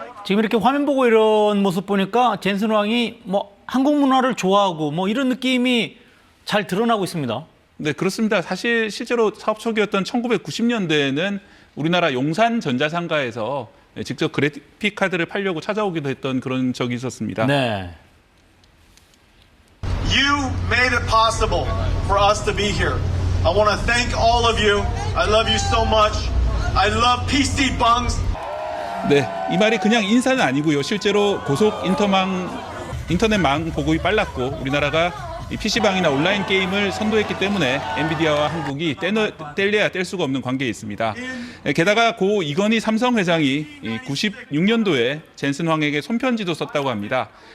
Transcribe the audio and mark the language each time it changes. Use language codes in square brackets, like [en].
[ko] 지금 이렇게 화면 보고 이런 모습 보니까 젠슨 황이 한국 문화를 좋아하고 이런 느낌이 잘 드러나고 있습니다. 네, 그렇습니다. 사실 실제로 사업 초기였던 1990년대에는 우리나라 용산 전자상가에서 직접 그래픽 카드를 팔려고 찾아오기도 했던 그런 적이 있었습니다. 네. [en] You made it possible for us to be here. I want to thank all of you. I love you so much. I love PC Bungs. [ko] 네, 이 말이 그냥 인사는 아니고요. 실제로 고속 인터넷망 보급이 빨랐고 우리나라가 이 PC방이나 온라인 게임을 선도했기 때문에 엔비디아와 한국이 뗄래야 뗄 수가 없는 관계에 있습니다. 게다가 고 이건희 삼성 회장이 96년도에 젠슨 황에게 손편지도 썼다고 합니다.